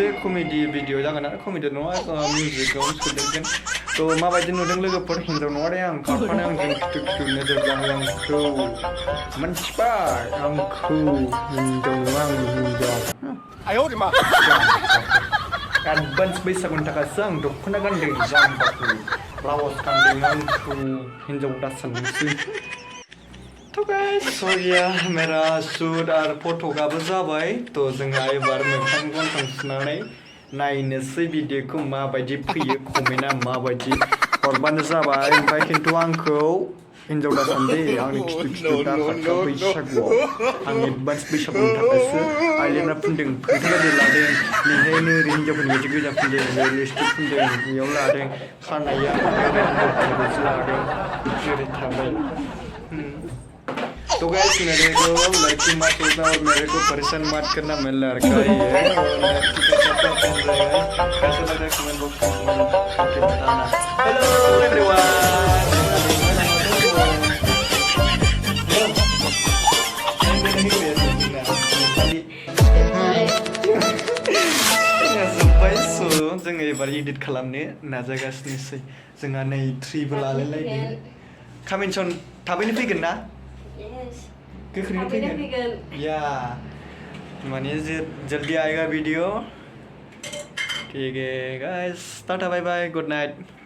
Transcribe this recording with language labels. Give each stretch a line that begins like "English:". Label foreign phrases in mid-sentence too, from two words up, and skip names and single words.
Bodo: कमेडि भिडिअ जागोन आरो कमेडि नङा मिउजिकआव सोदेरगोन थ' माबायदि नुदों लोगोफोर हिन्जाव नङा दे आं खारफानो आंजों खिथु खिथु नोजोर जाहो आंखौ मोनथिबाय आंखौ हिन्जाव नङा आं हिन्जाव एडभान्स बैसागुनि थाखायसो आं दख'ना गानदों जाम्बाखौ ब्लाउस गानदों आंखौ हिन्जाव दासानदोंसै तो
Hindi: गाइस सो या मेरा शूट और
Bodo: फट'गाबो जाबाय तो जोंहा एबार मोखां गन्थं सुनानै नायनोसै भिडिअ'खौ माबायदि फैयो कमेन्टआ माबायदि हरबानो जाबाय ओमफ्राय खिन्थु आंखौ हिन्जाव दासान्दि आंनि खिथु खिथु दाखाथाव बैसागुआव आं एडभान्स बैसागुनि थाखायसो आइलेना फुनदों फोथाबायदि लादों बेहायनो ओरै हिन्जावफोरनि बायदि गोजा फुनदों ओरै लिपस्टिक फुनदों बेयाव लादों खानाया ओरै हिन्जावफोरनि लादों जेरै थाबाय
Hindi: तो गाइस मेरे को लड़की मत पूछना और मेरे को परेशान मत करना मैं लड़का ही है और लड़की का कपड़ा पहन रहे हैं कैसा लग रहा है कमेंट बॉक्स में करके बताना
English: Hello everyone
Bodo: जोङो एबार एडिट खालामनो नाजागासिनोसै जोंहा नै ट्रिबो लालायलायदों कामिन्सन थाबैनो फैगोन ना गोख्रैनो फैगोन या माने
Hindi: जल्दी आएगा वीडियो ठीक है गाइस
English: tata bye bye good night